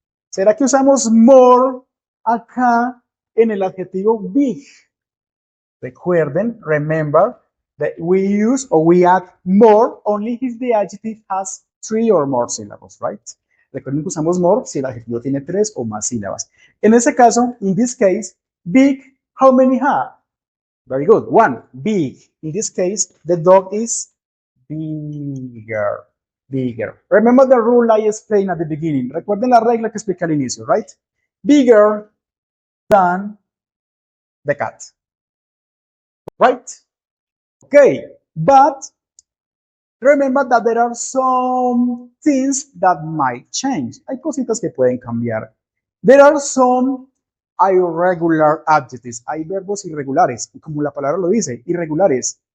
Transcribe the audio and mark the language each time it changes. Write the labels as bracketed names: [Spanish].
[Spanish] ¿Será que usamos more acá en el adjetivo big? Recuerden, [English] remember that we use or we add more only if the adjective has 3 or more syllables, right? [Spanish] Recuerden que usamos more si el adjetivo tiene 3 o más sílabas. En este caso, [English] in this case, big, how many have? Very good, 1, big. In this case, the dog is bigger. Bigger. Remember the rule I explained at the beginning. [Spanish] Recuerden la regla que expliqué al inicio, right? [English] Bigger than the cat. Right? Okay, but remember that there are some things that might change. [Spanish] Hay cositas que pueden cambiar. [English] There are some irregular adjectives. [Spanish] Hay verbos irregulares, como la palabra lo dice, irregulares.